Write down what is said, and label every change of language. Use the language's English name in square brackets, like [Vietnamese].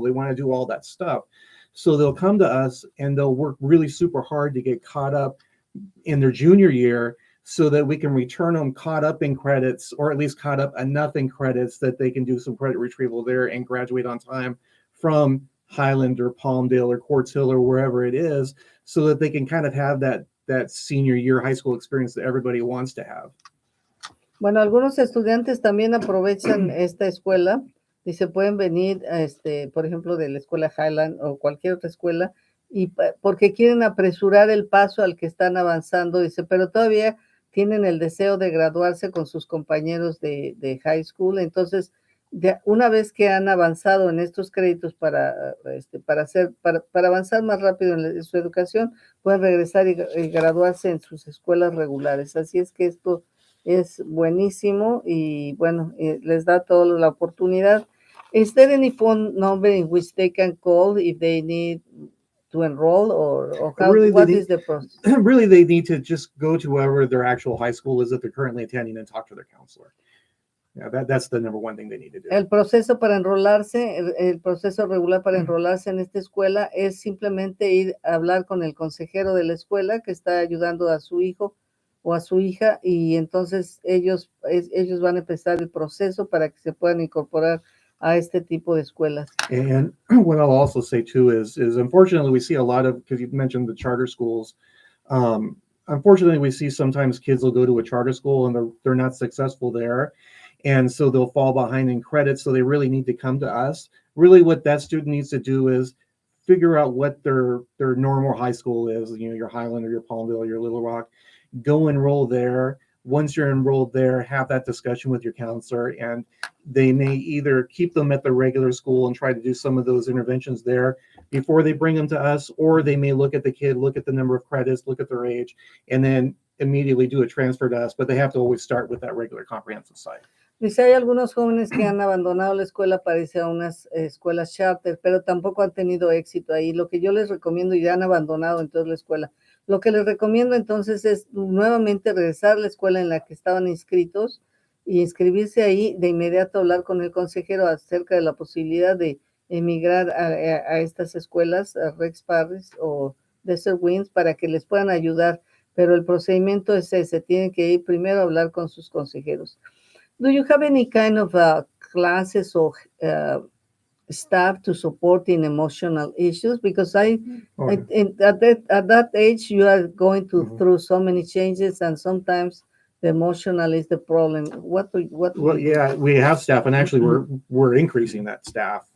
[English] They want to do all that stuff. So they'll come to us and they'll work really super hard to get caught up in their junior year so that we can return them caught up in credits, or at least caught up enough in credits that they can do some credit retrieval there and graduate on time from Highland or Palmdale or Quartz Hill or wherever it is, so that they can kind of have that senior year high school experience that everybody wants to have. [Spanish] Bueno, algunos estudiantes también aprovechan esta escuela y se pueden venir, por ejemplo, de la escuela Highland o cualquier otra escuela, y porque quieren apresurar el paso al que están avanzando, dice, pero todavía tienen el deseo de graduarse con sus compañeros de high school. Entonces, una vez que han avanzado en estos créditos para avanzar más rápido en su educación, pueden regresar y graduarse en sus escuelas regulares. Así es que esto es buenísimo y bueno, les da toda la oportunidad. [English] Is there any phone number in which they can call if they need to enroll, or how, Really, what is the process? Really, they need to just go to wherever their actual high school is that they're currently attending and talk to their counselor. Yeah, that's the number one thing they need to do. [Spanish] El proceso para enrolarse, el proceso regular para enrolarse en esta escuela es simplemente ir a hablar con el consejero de la escuela que está ayudando a su hijo o a su hija, y entonces ellos van a empezar el proceso para que se puedan incorporar a este tipo de escuelas. [English] And what I'll also say too is unfortunately we see a lot of, because you mentioned the charter schools, unfortunately we see sometimes kids will go to a charter school and they're not successful there, and so they'll fall behind in credits, so they really need to come to us. Really what that student needs to do is figure out what their normal high school is, you know, your Highland or your Palmville or your Little Rock. Go enroll there. Once you're enrolled there, have that discussion with your counselor, and they may either keep them at the regular school and try to do some of those interventions there before they bring them to us, or they may look at the kid, look at the number of credits, look at their age, and then immediately do a transfer to us, but they have to always start with that regular comprehensive site. [Spanish] Dice, hay algunos jóvenes que han abandonado la escuela para irse a unas escuelas charter, pero tampoco han tenido éxito ahí. Lo que yo les recomiendo, y ya han abandonado entonces la escuela, lo que les recomiendo entonces es nuevamente regresar a la escuela en la que estaban inscritos y inscribirse ahí, de inmediato hablar con el consejero acerca de la posibilidad de emigrar a estas escuelas, a Rex Parris o Desert Winds, para que les puedan ayudar, pero el procedimiento es ese, tienen que ir primero a hablar con sus consejeros. [English] Do you have any kind of classes or staff to support in emotional issues? Because at that age, you are going through so many changes, and sometimes the emotional is the problem. Well, yeah, we have staff, and actually we're increasing that staff.